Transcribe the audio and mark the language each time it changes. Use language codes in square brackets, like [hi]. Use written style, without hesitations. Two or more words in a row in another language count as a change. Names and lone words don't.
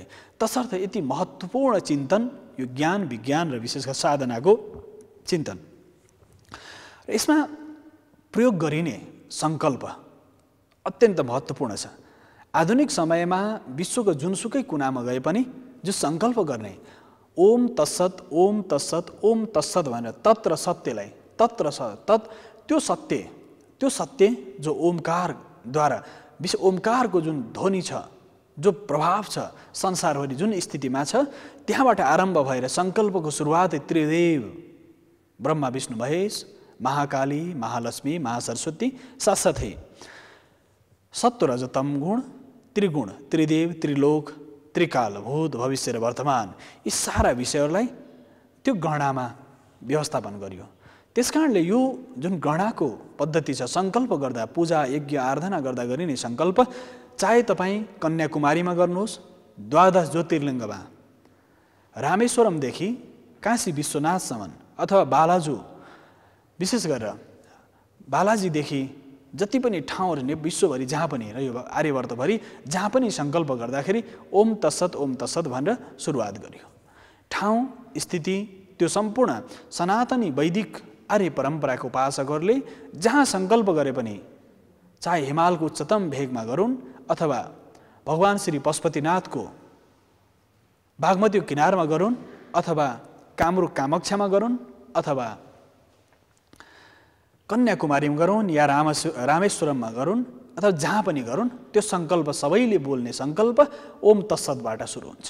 [ne] तसर्थ यति महत्त्वपूर्ण चिन्तन यो ज्ञान विज्ञान र विशेष गरेर साधनाको चिन्तन र यसमा प्रयोग गरिने सङ्कल्प अत्यन्त महत्त्वपूर्ण छ। आधुनिक समयमा विश्वको जुनसुकै कुनामा गए पनि जो सङ्कल्प गर्ने ओम तत्सत ओम तत्सत ओम तत्सत भनेर तत् र सत्यलाई तत् र तत् त्यो सत्य जो ओमकारद्वारा विशेष ओमकारको जुन ध्वनि छ जो प्रभाव छ संसारभरि जुन स्थितिमा छ त्यहाँबाट आरम्भ भएर सङ्कल्पको सुरुवात त्रिदेव ब्रह्मा विष्णु महेश महाकाली महालक्ष्मी महासरस्वती साथसाथै सत्व रज तम गुण त्रिगुण त्रिदेव त्रिलोक त्रिकाल भूत भविष्य र वर्तमान यी सारा विषयहरूलाई त्यो गणनामा व्यवस्थापन गरियो। त्यसकारणले यो जुन गणनाको पद्धति छ सङ्कल्प गर्दा पूजा यज्ञ आराधना गर्दा गरिने सङ्कल्प चाहे तपाईँ कन्याकुमारीमा गर्नुहोस् द्वादश ज्योतिर्लिङ्गमा रामेश्वरमदेखि काशी विश्वनाथसम्म अथवा बालाजु विशेष गरेर बालाजीदेखि जति पनि ठाउँहरू ने विश्वभरि जहाँ पनि र यो आर्यवर्तभरि जहाँ पनि सङ्कल्प गर्दाखेरि ओम तत्सत भनेर सुरुवात गरियो। ठाउँ स्थिति त्यो सम्पूर्ण सनातनी वैदिक आर्य परम्पराको उपासकहरूले जहाँ सङ्कल्प गरे पनि चाहे हिमालको उच्चतम भेगमा गरून् अथवा भगवान् श्री पशुपतिनाथको बागमतीको किनारमा गरून् अथवा कामरूप कामाख्यामा गरून् अथवा कन्याकुमारीमा गरून् या रामेश्वरममा गरून् अथवा जहाँ पनि गरून् त्यो सङ्कल्प सबैले बोल्ने सङ्कल्प ओम तत्सतबाट सुरु हुन्छ।